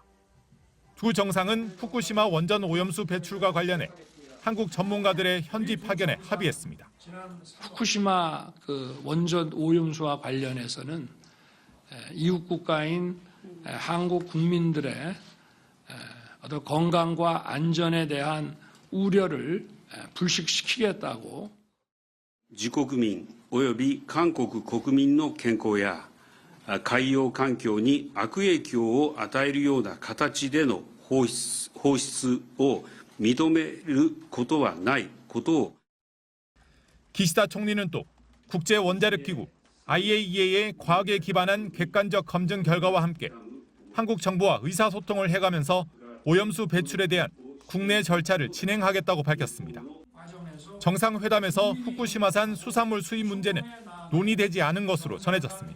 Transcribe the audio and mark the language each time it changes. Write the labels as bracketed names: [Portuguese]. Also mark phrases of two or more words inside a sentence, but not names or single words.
[Korean] 두 정상은 후쿠시마 원전 오염수 배출과 관련해 한국 전문가들의 현지 파견에 합의했습니다. 후쿠시마 원전 오염수와 관련해서는 이웃 국가인 한국 국민들의 어떤 건강과 안전에 대한 우려를 불식시키겠다고. [Japanese] 自国民および韓国国民の健康や海洋環境に悪影響を与えるような形での放出を認めることはないことを。 [Korean] 기시다 총리는 또 국제원자력기구 IAEA의 과학에 기반한 객관적 검증 결과와 함께 한국 정부와 의사소통을 해가면서 오염수 배출에 대한 국내 절차를 진행하겠다고 밝혔습니다. 정상회담에서 후쿠시마산 수산물 수입 문제는 논의되지 않은 것으로 전해졌습니다.